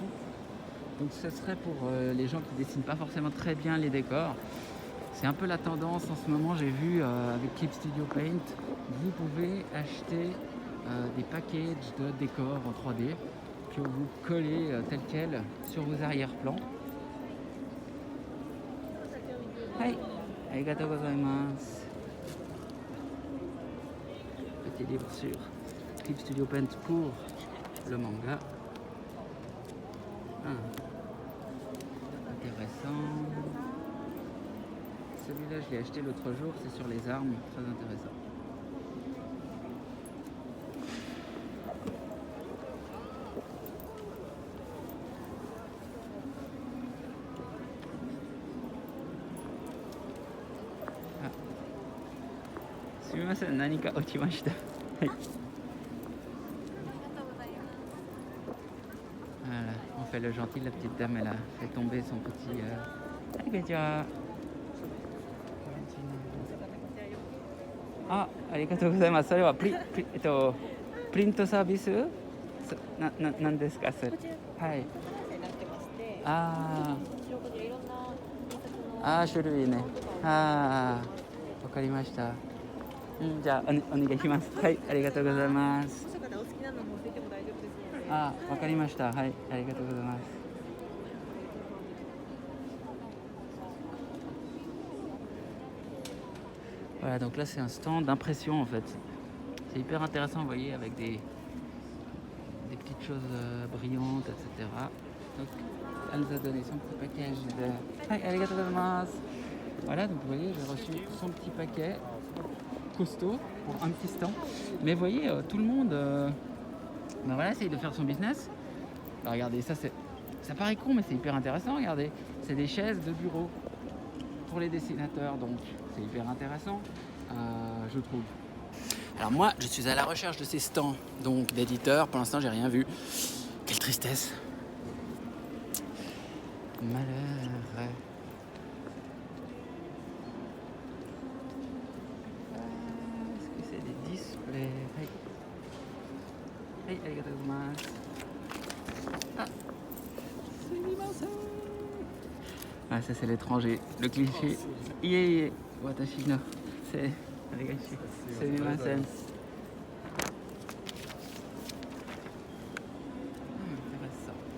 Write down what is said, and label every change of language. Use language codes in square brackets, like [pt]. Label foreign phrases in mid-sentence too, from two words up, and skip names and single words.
[fr] Donc ce serait pour les gens qui dessinent pas forcément très bien les décors. C'est un peu la tendance en ce moment, j'ai vu avec Clip Studio Paint, vous pouvez acheter des packages de décors en 3D que vous collez tel quel sur vos arrière-plans. [ja] Hai, arigatou gozaimasu. [fr] Petit livre sur Clip Studio Paint pour le manga. Intéressant. Celui-là, je l'ai acheté l'autre jour, c'est sur les armes, très intéressant. [ja] Sumimasen, nanika ochimashita. [fr] Voilà, on fait le gentil, la petite dame, elle a fait tomber son petit... [ja] あ、ありがとうございます。それはプリントサービスなんですかそれ。こちらはい。になってまして、あ後ろこちらいろんな印刷のあ、種類ね。ああ、わかりました。じゃあお願いします。はい、ありがとうございます。図書館でお好きなのも出ても大丈夫ですので。あ、わかりました。はい、ありがとうございます。 [fr] Voilà, donc là c'est un stand d'impression en fait. C'est hyper intéressant, vous voyez, avec des petites choses brillantes, etc. Donc, elle nous a donné son petit package de... [ja] Hi, arigatou gozaimasu. [fr] Voilà, donc vous voyez, j'ai reçu son petit paquet costaud pour un petit stand. Mais vous voyez, tout le monde ben voilà, essaye de faire son business. Alors, regardez, ça paraît con, mais c'est hyper intéressant, regardez. C'est des chaises de bureau pour les dessinateurs, donc c'est hyper intéressant, je trouve. Alors moi, je suis à la recherche de ces stands, donc d'éditeurs. Pour l'instant, j'ai rien vu. Quelle tristesse. Malheur. Est-ce que c'est des displays? [ja] Hey, arigatou gozaimasu. [fr] Ah, ah, ça c'est l'étranger, le cliché. [ja] Ie, watashi no. C'est... Sumimasen. [fr] Intéressant.